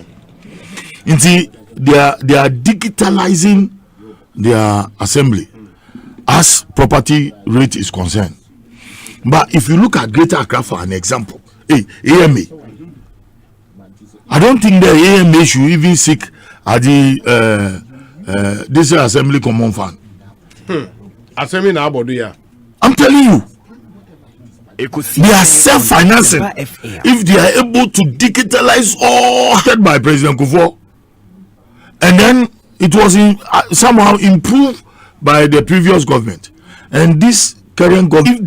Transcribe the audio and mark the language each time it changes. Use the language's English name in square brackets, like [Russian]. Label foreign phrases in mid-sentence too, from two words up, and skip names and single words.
[English] They are digitalizing their assembly as property rate is concerned. But if you look at Greater Accra for an example, AMA, I don't think the AMA should even seek at the this assembly common fund. [Akan] Assembly na abodu ya. [English] I'm telling you, they are self-financing if they are able to digitalize all by President Kufuor, and then it was somehow improved by the previous government, and this current government.